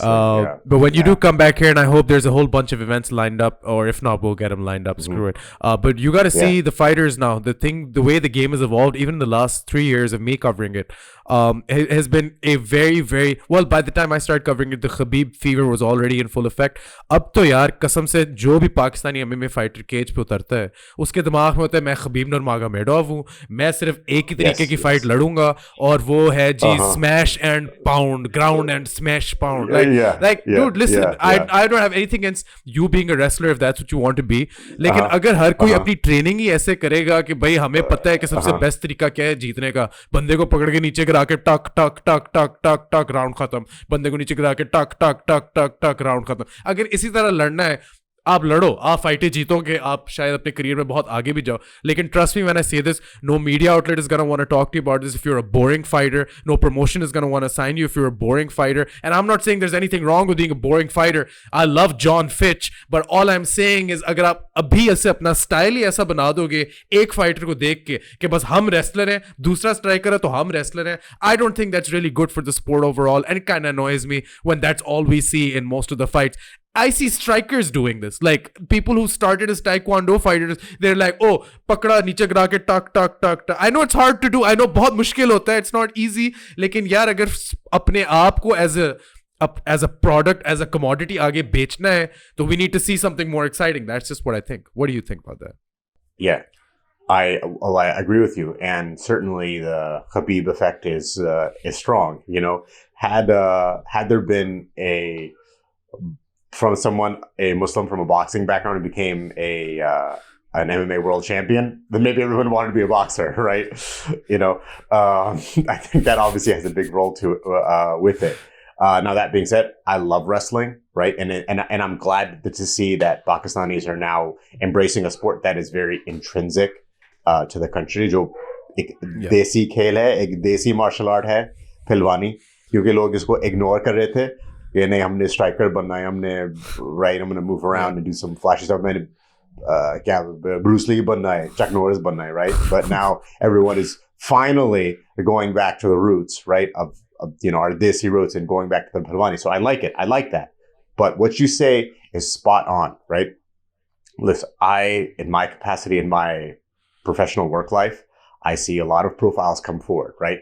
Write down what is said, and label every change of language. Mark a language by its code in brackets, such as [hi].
[en] But when you do come back here, and I hope there's a whole bunch of events lined up, or if not, we'll get them lined up. Screw it. But you got to see the fighters now. The way the game has evolved, even in the last 3 years of me covering it, it has been a very, very well. By the time I started covering it, the Khabib fever was already in full effect. [hi] अब तो यार कसम से जो भी Pakistani MMA fighter cage पे उतरता है, उसके दिमाग में होता है मैं खबीब नुरमागोमेडोव हूँ, मैं सिर्फ एक ही तरीके की फाइट लड़ूंगा, और वो है जी smash and pound, [en] ground and smash pound. Dude, listen, I don't have anything against you being a wrestler if that's what you want to be. [hi] लेकिन अगर हर कोई अपनी ट्रेनिंग ही ऐसे करेगा कि भाई हमें पता है कि सबसे बेस्ट तरीका क्या है जीतने का, बंदे को पकड़ के नीचे गिरा के टक टक टक टक टक टक राउंड खत्म, बंदे को नीचे गिरा के टक टक टक टक टक राउंड खत्म, अगर इसी तरह लड़ना है आप लड़ो, आप फाइटें जीतोगे, आप शायद अपने करियर में बहुत आगे भी जाओ. लेकिन [en] Trust me when I say this, no media outlet is gonna want to talk to you about this if you are a boring fighter. No promotion is gonna want to sign you if you are a boring fighter. And I am not saying there is anything wrong with being a boring fighter. I love John Fitch, but all I am saying is [hi] अगर आप अभी ऐसे अपना style ही ऐसा बना दोगे एक fighter को देख के कि बस हम रेसलर हैं, दूसरा स्ट्राइकर है तो हम रेसलर हैं, [en] I don't think that's really good for the sport overall. And it kind of annoys me when that's all we see in most of the fights. I see strikers doing this, like people who started as taekwondo fighters. They're like, oh, [hi] pakda niche gira ke tak tak [en] tak tak. I know it's hard to do. I know [hi] बहुत मुश्किल होता है. [en] It's not easy. [hi] लेकिन यार अगर अपने आप को [en] as a product, as a commodity आगे बेचना है, तो we need to see something more exciting. That's just what I think. What do you think about that? Yeah, I agree with you, and certainly the Khabib effect is strong. You know, had there been from someone, a Muslim from a boxing background, who became an MMA world champion, then maybe everyone wanted to be a boxer, right? You know, I think that obviously has a big role with it. Now that being said, I love wrestling, right? And I'm glad to see that Pakistanis are now embracing a sport that is very intrinsic to the country. [hi] जो एक देसी खेल है, एक देसी martial art है, पहलवानी, क्योंकि लोग इसको ignore कर रहे थे. ये नहीं हमने स्ट्राइकर बनना है, हमने right, [en] I'm gonna move around and do some flashy stuff, [hi] मैंने क्या ब्रूस ली बनना है, चक नॉरिस बनना है, right? [en] But now everyone is finally going back to the roots, right, of you know, our desi roots, and going back to the Phalwani. So I like it, I like that. But what you say is spot on, right? Listen, in my capacity, in my professional work life, I see a lot of profiles come forward, right?